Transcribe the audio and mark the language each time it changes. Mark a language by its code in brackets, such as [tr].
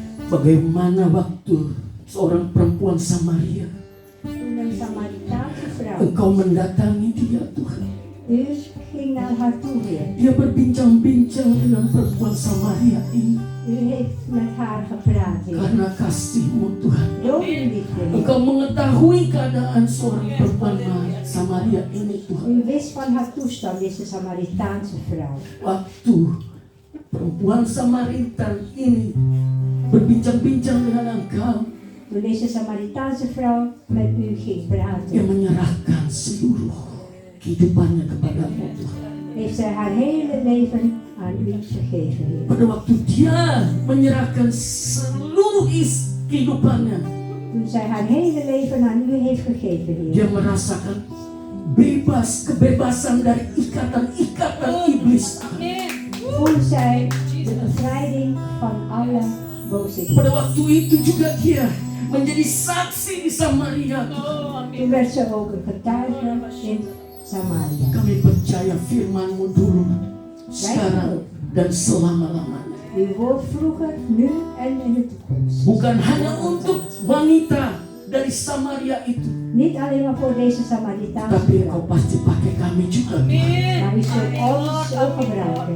[id] Bagaimana waktu seorang perempuan Samaria [nl] Toen een Samaritaanse vrouw. [id] Engkau mendatangi dia, Tuhan. [nl] U ging naar haar toe weer. [id] Dia berbincang-bincang dengan perempuan Samaria ini [nl] U heeft met haar gepraat weer. [id] karena kasih-Mu, Tuhan. [nl] Door uw liefde. [id] Engkau mengetahui keadaan seorang perempuan Samaria ini, Tuhan. [nl] U wist van haar toestand, deze Samaritaanse vrouw. [id] Waktu perempuan Samaritan ini berbincang-bincang dengan Engkau, [nl] Toen deze Samaritaanse vrouw met u ging praten, [id] menyerahkan seluruh kehidupannya kepadamu, Tuhan. [nl] heeft zij haar hele leven aan u gegeven, Heer. [id] Pada waktu dia menyerahkan seluruh kehidupannya, [nl] Toen zij haar hele leven aan u heeft gegeven, [id] dia [nl] Heer. [id] merasakan kebebasan dari ikatan-ikatan iblis. [nl] Voelt zij de bevrijding van alle boze. [id] Pada waktu itu juga dia menjadi saksi di Samaria. [nl] Toen werd ze ook een getuige in Samaria. [id] Kami percaya firman-Mu dulu, sekarang, dan selama-lamanya. [nl] Uw woord vroeger, nu en in de toekomst. [id] Bukan hanya untuk wanita dari Samaria itu, [nl] Niet alleen maar voor deze Samaritaanse [id] tapi Engkau [nl] vrouw. [id] pasti pakai kami juga. [nl] Maar u zult ons ook gebruiken.